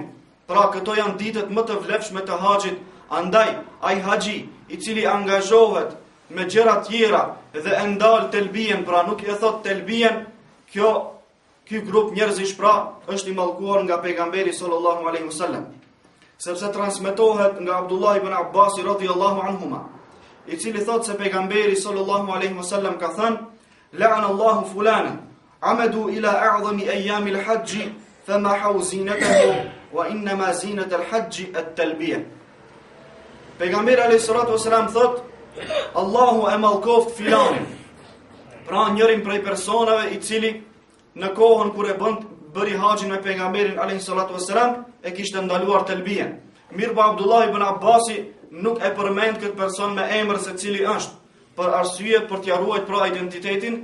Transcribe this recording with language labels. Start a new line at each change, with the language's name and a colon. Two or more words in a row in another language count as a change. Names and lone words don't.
Albanian: Pra këto janë ditët më të vlefshme të haxhit. Andaj ai haxhi i cili angazhohet me gjëra tjera dhe e ndal telbien, pra nuk e thot telbien, ky grup njerëzish pra është i mallkuar nga pejgamberi
Arabic: صلى الله عليه وسلم.
Albanian: Sepse transmetohet nga Abdullah ibn Abbas
Arabic: رضي الله عنهما,
Albanian: i cili thot se pejgamberi
Arabic: صلى الله عليه وسلم
Albanian: ka thënë:
Arabic: "لعن الله فلانًا، عمد إلى أعظم أيام الحج، فما هو زينته وإنما زينة الحج التلبية."
Albanian: Pejgamberi
Arabic: عليه الصلاة والسلام
Albanian: thot: Allahu e mallkoft filanin, pra njërin prej personave i cili në kohën kur e bëri haxhin me pejgamberin
Arabic: عليه الصلاة والسلام
Albanian: e kishte ndaluar telbien. Mirë po Abdullah ibn Abbasi nuk e përmend këtë person me emër se cili është, për arsye për t'ia ruajtur pra identitetin.